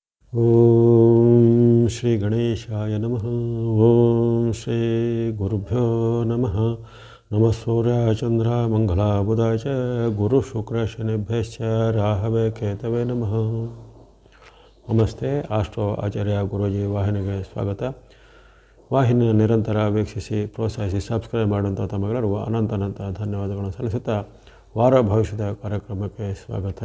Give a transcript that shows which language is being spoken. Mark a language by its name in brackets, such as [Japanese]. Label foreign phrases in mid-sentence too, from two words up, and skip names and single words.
[Sanskrit] ಓಂ ಶ್ರೀ ಗಣೇಶಾಯ ನಮಃ. ಓಂ ಶ್ರೀ ಗುರುಭ್ಯೋ ನಮಃ. ನಮಃ ಸೂರ್ಯಾಯ ಚಂದ್ರ ಮಂಗಲಾಯ ಬುಧಾಯ ಚ ಗುರು ಶುಕ್ರ ಶನಿಭ್ಯಶ್ಚ ರಾಹವೇ ಕೇತವೇ ನಮಃ. [Kannada] ನಮಸ್ತೆ. ಆಸ್ಟ್ರೋ ಆಚಾರ್ಯ ಗುರೂಜಿ ವಾಹಿನಿಗೆ ಸ್ವಾಗತ. ವಾಹಿನಿಯನ್ನು ನಿರಂತರ ವೀಕ್ಷಿಸಿ ಪ್ರೋತ್ಸಾಹಿಸಿ ಸಬ್ಸ್ಕ್ರೈಬ್ ಮಾಡುವಂಥ ತಮ್ಮೆಲ್ಲರಿಗೂ ಅನಂತ ಧನ್ಯವಾದಗಳನ್ನು ಸಲ್ಲಿಸುತ್ತಾ ವಾರ ಭವಿಷ್ಯದ ಕಾರ್ಯಕ್ರಮಕ್ಕೆ ಸ್ವಾಗತ.